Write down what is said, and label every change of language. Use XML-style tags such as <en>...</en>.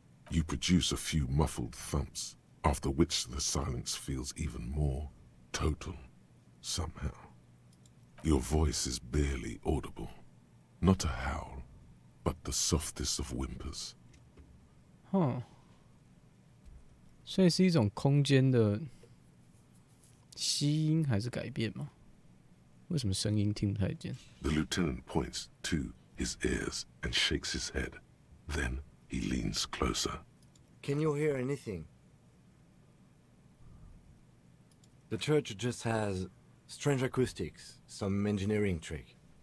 <en>You produce a few muffled thumps, after which the silence feels even more total, somehow. Your voice is barely audible. Not a howl, but the softest of whimpers.</en> <zh>所以是一种空间的吸音还是改变吗？为什么声音听不太见？</zh> <en>The lieutenant points to his ears and shakes his head. Then he leans closer. Can you hear anything? The church just has strange acoustics, some engineering trick.</en>